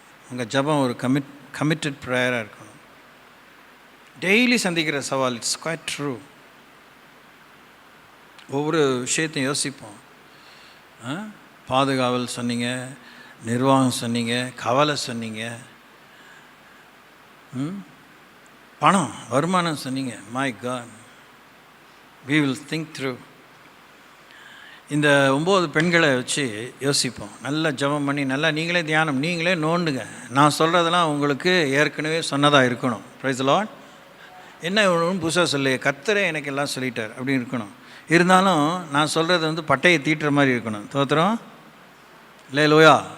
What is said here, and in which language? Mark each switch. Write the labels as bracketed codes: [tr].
[ta] உங்கள் ஜபம் ஒரு கமிட்டட் ப்ரேயராக இருக்கணும். டெய்லி சந்திக்கிற சவால். [en] It's quite true. [ta] ஒவ்வொரு விஷயத்தையும் யோசிப்போம். பாதுகாவல் சொன்னீங்க, நிர்வாகம் சொன்னீங்க, கவலை சொன்னீங்க, பணம் வருமானம் சொன்னீங்க. [en] My God, we will think through. [ta] இந்த 9 பெண்களை வச்சு யோசிப்போம். நல்லா ஜெபம் பண்ணி, நல்லா நீங்களே தியானம், நீங்களே நோண்டுங்க. நான் சொல்கிறதெல்லாம் உங்களுக்கு ஏற்கனவே சொன்னதாக இருக்கணும். [en] Praise the Lord. [ta] என்ன ஒன்றும் புதுசாக சொல்லி கர்த்தரே எனக்கு எல்லாம் சொல்லிட்டார் அப்படின்னு இருக்கணும். இருந்தாலும் நான் சொல்கிறது பட்டையை தீட்டுற மாதிரி இருக்கணும். தோத்திரம் அல்லேலூயா.